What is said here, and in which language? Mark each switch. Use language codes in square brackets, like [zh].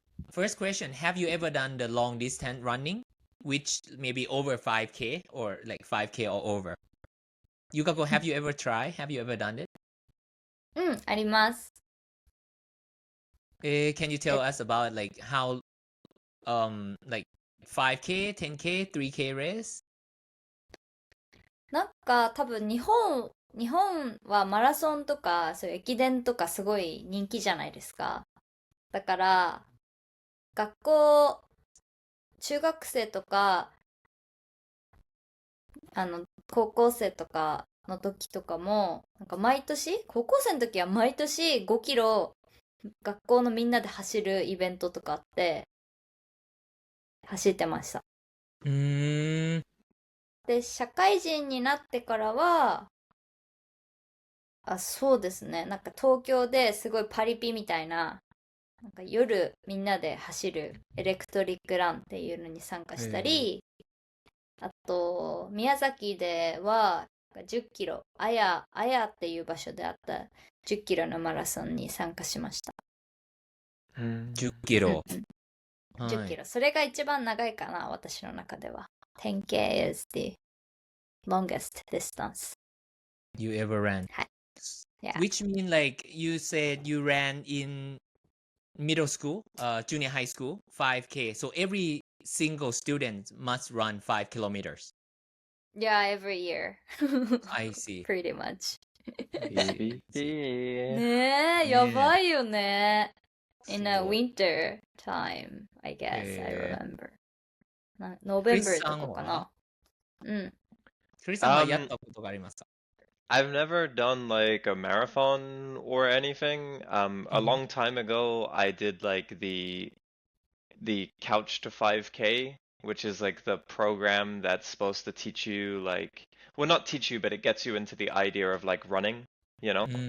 [en] First question, have you ever done the long distance running, which maybe over 5K or like 5K or over? Yukako, have you ever tried? Have you ever done it? [ja] あります。 [en] Can you tell us about like how like 5K, 10K, 3K race? [ja] なんか多分日本はマラソンとかそういう駅伝とかすごい人気じゃないですか。だから学校中学生とか、高校生とかの時とかも、なんか高校生の時は毎年5キロ学校のみんなで走るイベントとかあって、走ってました。で、社会人になってからは、そうですね。なんか東京ですごいパリピみたいな、なんか夜みんなで走るエレクトリックランっていうのに参加したり、あと、宮崎では10キロ、あやっていう場所であった10キロのマラソンに参加しました。 10キロ。 10キロ。それが一番長いかな、私の中では。 [en] 10K is the longest distance you ever ran. Yeah. Which mean like you said you ran in middle school, junior high school, 5K. So every single student must run 5 kilometers. Yeah, every year. I see. Pretty much. [ja] ねねえ、やばいよね。 [en] In a winter time, I guess, I remember. [ja] November とかかな。クリスさんはやったことがありますか？ [en] I've never done like a marathon or anything. A long time ago, I did like the Couch to 5K, which is like the program that's supposed to teach you like, well, not teach you, but it gets you into the idea of like running, you know?